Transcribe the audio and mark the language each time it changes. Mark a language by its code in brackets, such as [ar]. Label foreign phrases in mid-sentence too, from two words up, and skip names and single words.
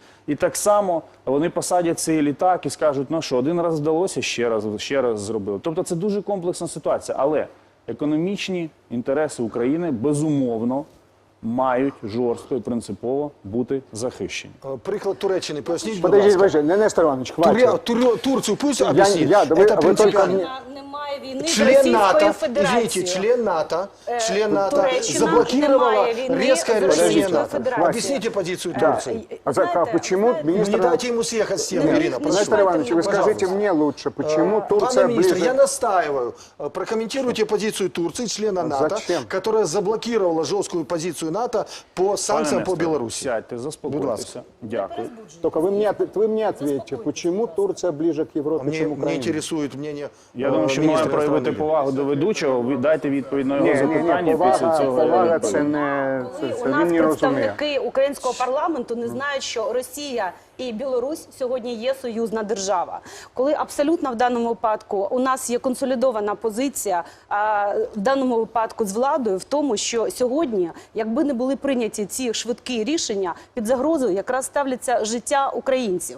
[uk] І так само вони посадять цей літак і скажуть, ну що, один раз вдалося, ще раз зробили. Тобто це дуже комплексна ситуація. Але економічні інтереси України, безумовно, мають жорстко і принципово бути захищені. Приклад Туреччини, поясніть, будь [ru] Подождите, [uk] ласка. [ru] подождите, Нестор Иванович, хватит. Турцию пусть объяснит. вы Это только принципиально. [uk] Немає війни з [ru] Член [uk] Російською [ru] НАТО, [uk] Федерацією. [ru] извините, член НАТО [uk] Туреччина [ru] заблокировала [uk] немає війни [ru] резкое [uk] з [ru] решение [uk] Російською [ru] НАТО. [uk] Федерацією. [ru] Объясните позицию Да. Турции. А почему Не министр... дайте ему съехать с темы, Ирина, Нестор пожалуйста. Иванович, вы скажите мне лучше, почему Турция Пане министр, ближе... я настаиваю. Прокомментируйте позицию Турции, члена НАТО, Зачем? которая заблокировала жесткую позицию НАТО по санкциям по Беларуси. Сядьте, [uk] Будь заспокойтеся. ласка. Дякую. [ru] Только вы мне ответьте, почему Турция ближе к Европе, чем Мне Украина? интересует мнение [uk] Я думаю, що ми [ru] министра [uk] маємо проявити [ru] иностранных дел. [uk] повагу до ведучого, ви дайте відповідь на його Ні, запитання, після цього я повага відповім. це не... Коли Це у нас він не розуміє. представники українського парламенту не знають, що Росія і Білорусь сьогодні є союзна держава. Коли абсолютно в даному випадку у нас є консолідована позиція, в даному випадку з владою, в тому, що сьогодні, якби не були прийняті ці швидкі рішення, під загрозою якраз ставляться життя українців.